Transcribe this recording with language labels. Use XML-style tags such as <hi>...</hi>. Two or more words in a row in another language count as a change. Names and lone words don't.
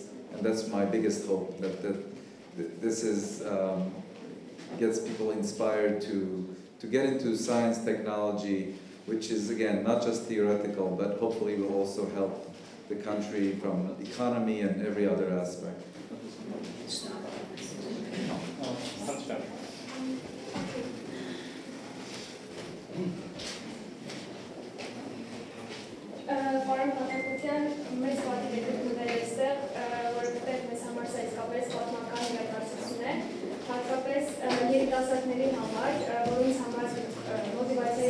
<en>And that's my biggest hope, that this is, gets people inspired to get into science technology, which is, again, not just theoretical, but hopefully will also help the country from economy and every other aspect.</en> <hy>Պարոն Փաթափուտյան, մեծ պատիվ եք գտնվել այստեղ, որովհետև մեզ համար սա իսկապես պատմական իրադարձություն է, հատկապես երիտասարդների համար, որոնց համար մոտիվացիայի</hy>